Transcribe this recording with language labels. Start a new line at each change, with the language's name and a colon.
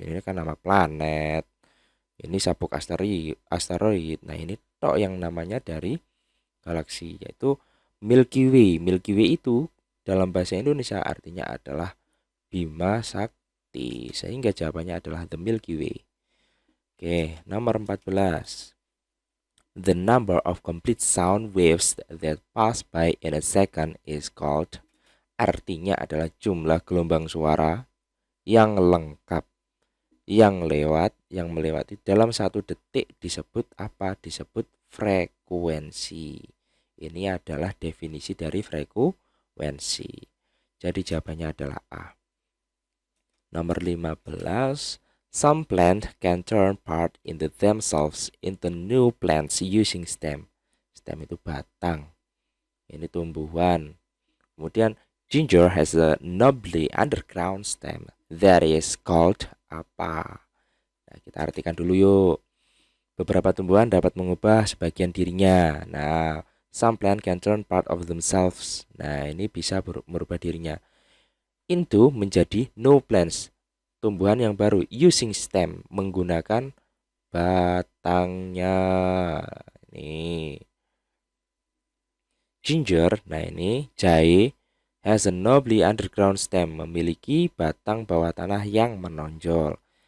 Indonesian: Ini kan nama planet. Ini sabuk asteroid. Nah, ini tok yang namanya dari galaksi, yaitu Milky Way. Milky Way itu dalam bahasa Indonesia artinya adalah Bima Sakti, sehingga jawabannya adalah the Milky Way. Oke, nomor 14.
English: The number of complete sound waves that pass by in a second is called.
Indonesian: Artinya adalah jumlah gelombang suara yang lengkap, yang melewati dalam 1 detik disebut apa? Disebut frekuensi. Ini adalah definisi dari frekuensi. Jadi jawabannya adalah A. Nomor 15.
English: Some plants can turn part into themselves into new plants using stem.
Indonesian: Stem itu batang. Ini tumbuhan.
English: Kemudian ginger has a nobly underground stem that is called apa?
Indonesian: Nah, kita artikan dulu yuk. Beberapa tumbuhan dapat mengubah sebagian dirinya.
English: Nah, some plant can turn part of themselves.
Indonesian: Nah, ini bisa merubah dirinya into menjadi new plants. Tumbuhan yang baru
English: using stem,
Indonesian: menggunakan batangnya. Ini ginger, nah ini jahe,
English: has a nobly underground stem,
Indonesian: memiliki batang bawah tanah yang menonjol.